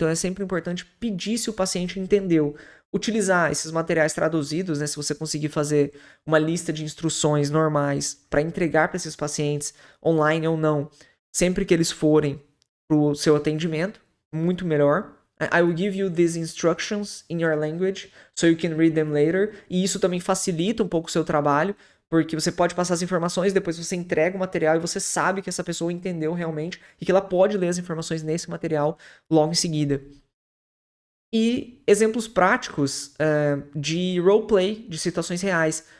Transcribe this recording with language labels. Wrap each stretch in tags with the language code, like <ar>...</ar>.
<pt>Então é sempre importante pedir se o paciente entendeu. Utilizar esses materiais traduzidos, né? Se você conseguir fazer uma lista de instruções normais para entregar para esses pacientes, online ou não, sempre que eles forem para o seu atendimento, muito melhor.</pt> <en>I will give you these instructions in your language so you can read them later.</en> <pt>E isso também facilita um pouco o seu trabalho, porque você pode passar as informações, depois você entrega o material e você sabe que essa pessoa entendeu realmente e que ela pode ler as informações nesse material logo em seguida. E exemplos práticos de roleplay, de situações reais.</pt>